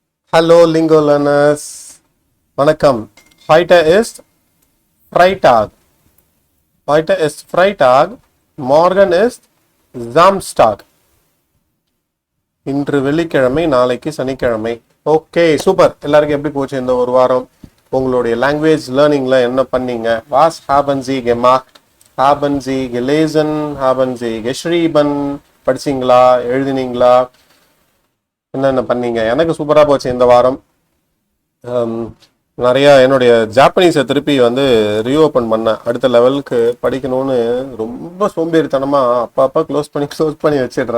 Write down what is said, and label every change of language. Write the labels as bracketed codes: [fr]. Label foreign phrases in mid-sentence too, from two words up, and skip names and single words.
[en] Hello Lingo learners. [ta] வணக்கம். [de] Heute ist Freitag. Heute ist Freitag. Morgen ist Samstag. [ta] இன்று வெள்ளிக்கிழமை, நாளைக்கு சனிக்கிழமை. [en] okay, super. [ta] எல்லாருக்கும் எப்படி போச்சு இந்த ஒரு வாரம்? உங்களுடைய [en] language learning [ta] என்ன பண்ணீங்க? [de] Was haben Sie gemacht? Haben Sie gelesen? Haben Sie geschrieben? [ta] படிச்சீங்களா? எழுதினீங்களா? என்னென்ன பண்ணீங்க? எனக்கு சூப்பராக போச்சு இந்த வாரம். நிறைய என்னுடைய ஜாப்பனீஸை திருப்பி ரீஓப்பன் பண்ணேன். அடுத்த லெவலுக்கு படிக்கணும்னு ரொம்ப சோம்பேறித்தனமாக அப்பப்போ க்ளோஸ் பண்ணி வச்சிடுறேன்.